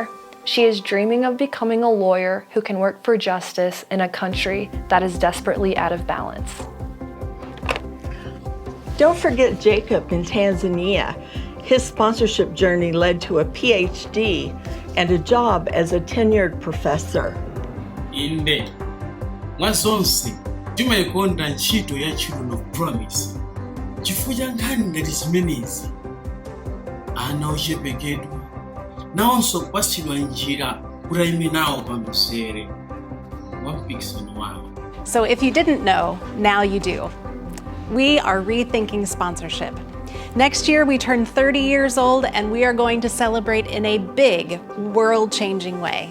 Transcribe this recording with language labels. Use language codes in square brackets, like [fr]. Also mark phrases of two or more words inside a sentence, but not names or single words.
[en] She is dreaming of becoming a lawyer who can work for justice in a country that is desperately out of balance. Don't forget Jacob in Tanzania. His sponsorship journey led to a PhD and a job as a tenured professor. [ny] Inde mwasonse timayikonda ntchito ya Children of Promise chifukwa cha nkhani ngati zimenezi ana ochepekedwa nawonso kupatsidwa njira kuti ayime nawo pa mzere wa mpikisano wawo. [en] So if you didn't know, now you do. We are rethinking sponsorship. Next year, we turn 30 years old, and we are going to celebrate in a big, world-changing way.